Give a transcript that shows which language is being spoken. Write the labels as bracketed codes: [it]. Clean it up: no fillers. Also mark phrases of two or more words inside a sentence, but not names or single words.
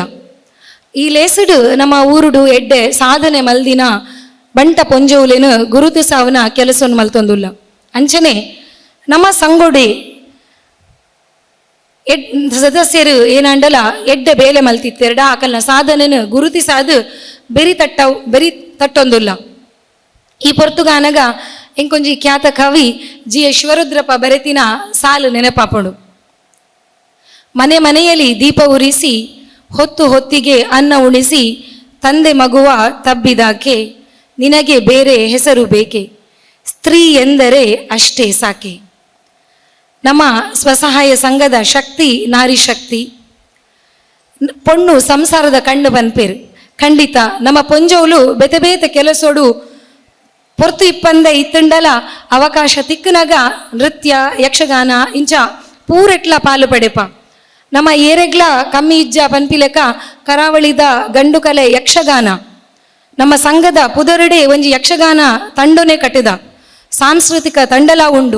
[tcy] ಈ ಲೇಸಡು ನಮ್ಮ ಊರುಡು ಎಡ್ಡೆ ಸಾಧನೆ ಮಲ್ದಿನ ಬಂಟ ಪೊಂಜೋಲೇನು ಗುರುತು ಸಾವನ ಕೆಲಸವನ್ನು ಮಲ್ತೊಂದುಲ್ಲ. ಅಂಚನೆ ನಮ್ಮ ಸಂಘೊಡೆ ಸದಸ್ಯರು ಏನಂಡಲ ಎಡ್ಡೆ ಬೇಲೆ ಮಲ್ತಿತ್ತೆರಡ ಆಕಲ್ನ ಸಾಧನೆನು ಗುರುತಿಸಾದು ಬೆರಿ ತಟ್ಟೊಂದುಲ್ಲ. ಈ ಪೊರ್ತುಗಾನಗ ಎಂಕೊಂಜಿ ಖ್ಯಾತ ಕವಿ ಜಿ ಶಿವರುದ್ರಪ್ಪ ಬರೆತಿನ ಸಾಲು ನೆನಪಾಪಡು. [kn] ಮನೆ ಮನೆಯಲ್ಲಿ ದೀಪ ಉರಿಸಿ ಹೊತ್ತು ಹೊತ್ತಿಗೆ ಅನ್ನ ಉಣಿಸಿ ತಂದೆ ಮಗುವ ತಬ್ಬಿದಾಕೆ ನಿನಗೆ ಬೇರೆ ಹೆಸರು ಬೇಕೆ ಸ್ತ್ರೀ ಎಂದರೆ ಅಷ್ಟೇ ಸಾಕೆ. [tcy] ನಮ್ಮ ಸ್ವಸಹಾಯ ಸಂಘದ ಶಕ್ತಿ ನಾರಿ ಶಕ್ತಿ ಪೊಣ್ಣು ಸಂಸಾರದ ಕಣ್ಣು ಬನ್ಪೇರು. ಖಂಡಿತ ನಮ್ಮ ಪೊಂಜೋಲು ಬೇತೆ ಬೇತೆ ಕೆಲಸೋಡು ಪೊರ್ತು ಇಪ್ಪಂದೆ ಇತ್ತಂಡಲ ಅವಕಾಶ ತಿಕ್ಕನಾಗ ನೃತ್ಯ ಯಕ್ಷಗಾನ ಇಂಚ ಪೂರೆಟ್ಲ ಪಾಲು ಪಡೆಪ. ನಮ್ಮ ಏರೆಗ್ಲ ಕಮ್ಮಿ ಇಜ್ಜ ಪನ್ಪಿಲೆಕ ಕರಾವಳಿದ ಗಂಡು ಕಲೆ ಯಕ್ಷಗಾನ ನಮ್ಮ ಸಂಘದ ಪುದರಡೆ ಒಂಜಿ ಯಕ್ಷಗಾನ ತಂಡೊನೆ ಕಟ್ಟಿದ ಸಾಂಸ್ಕೃತಿಕ ತಂಡಲ ಉಂಡು.